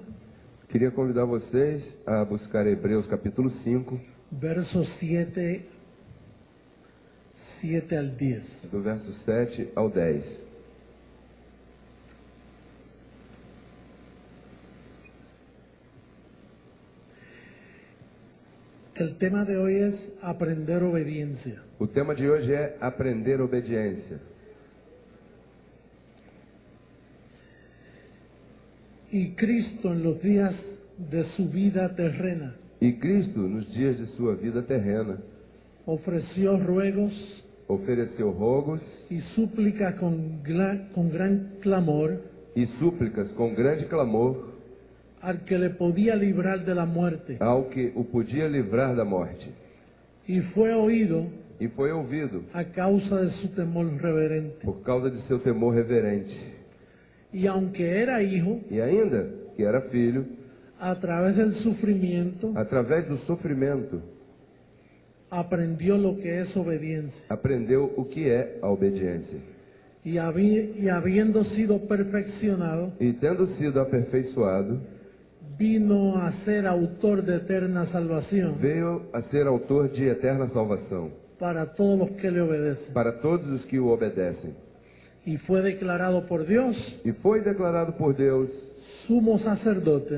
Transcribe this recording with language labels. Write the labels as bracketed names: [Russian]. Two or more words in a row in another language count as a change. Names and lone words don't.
[Portuguese] Queria convidar vocês a buscar Hebreus capítulo 5, [Spanish] versos 7 al 10. [Portuguese] do verso 7 ao 10. [Spanish] El tema de hoy es aprender obediencia. [Portuguese] O tema de hoje é aprender obediência. [Spanish] Y Cristo en los días de su vida terrena [Portuguese] E Cristo, nos dias de sua vida terrena, [Spanish] ofreció ruegos [Portuguese] ofereceu rogos [Spanish] y súplicas con gran clamor [Portuguese] e súplicas com grande clamor [Spanish] al que le podía librar de la muerte, [Portuguese] ao que o podia livrar da morte. [Spanish] y fue oído [Portuguese] E foi ouvido [Spanish] a causa de su temor reverente. [Portuguese] por causa de seu temor reverente. [Spanish] Y aunque era hijo, [Portuguese] E ainda que era filho, [Spanish] a través del sufrimiento [Portuguese] através do sofrimento, [Spanish] aprendió lo que es obediencia. [Portuguese] aprendeu o que é a obediência. [Spanish] Y habiendo sido perfeccionado, [Portuguese] E tendo sido aperfeiçoado, [Spanish] vino a ser autor de eterna salvación [Portuguese] veio a ser autor de eterna salvação [Spanish] para todos los que le obedecen. [Portuguese] para todos os que o obedecem. [Spanish] y fue declarado por Dios [Portuguese] e foi declarado por Deus [Spanish] sumo sacerdote